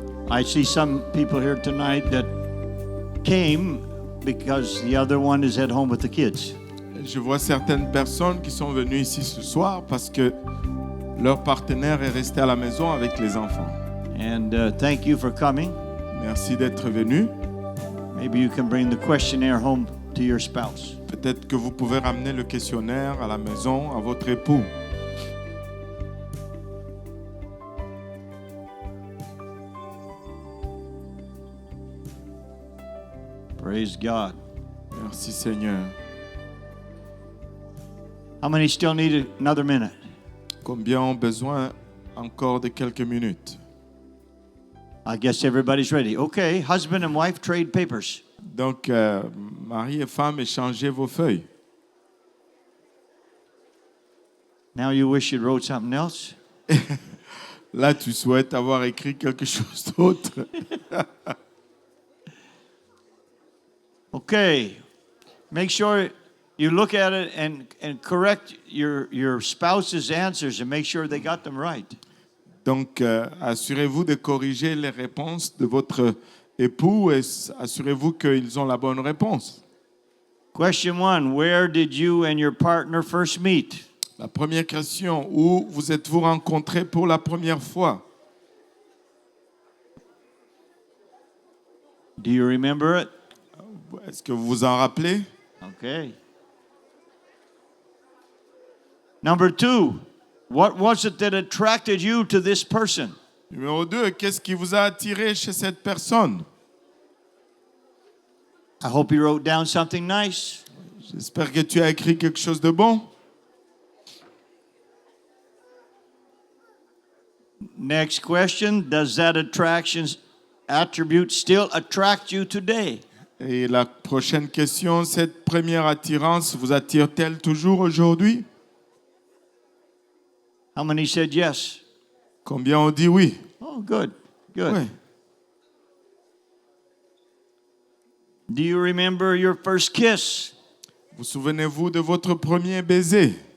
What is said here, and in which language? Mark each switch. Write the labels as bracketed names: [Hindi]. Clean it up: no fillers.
[English] I see some people here tonight that came because the other one is at home with the kids. [French] Je vois certaines personnes qui sont venues ici ce soir parce que leur partenaire est resté à la maison avec les enfants. [English] And thank you for coming. [French] Merci d'être venu. [English] Maybe you can bring the questionnaire home to your spouse. [French] Peut-être que vous pouvez ramener le questionnaire à la maison à votre époux. [English] Praise God. [French] Merci Seigneur. [English] How many still need another minute? [French] Combien ont besoin encore de quelques minutes? [English] I guess everybody's ready. Okay, husband and wife trade papers. [French] Donc, mari et femme, échangez vos feuilles. [English] Now you wish you wrote something else? [French] Là, tu souhaites avoir écrit quelque chose d'autre. [English] Okay. Make sure you look at it and correct your spouse's answers and make sure they got them right. [French] Donc, assurez-vous de corriger les réponses de votre époux et assurez-vous qu'ils ont la bonne réponse. [English] Question 1, where did you and your partner first meet? [French] La première question, où vous êtes-vous rencontrés pour la première fois? [English] Do you remember it? [French] Est-ce que vous vous en rappelez? [English] Okay. Number 2, what was it that attracted you to this person? [French] Numéro 2, qu'est-ce qui vous a attiré chez cette personne? [English] I hope you wrote down something nice. [French] J'espère que tu as écrit quelque chose de bon. [English] Next question, does that attribute still attract you today? [French] Et la prochaine question, cette première attirance vous attire-t-elle toujours aujourd'hui? [English] How many said yes? [French] Combien ont dit oui? [English] Oh, good, good. [French] Oui. [English] Do you remember your first kiss? [French] Vous souvenez-vous de votre premier baiser?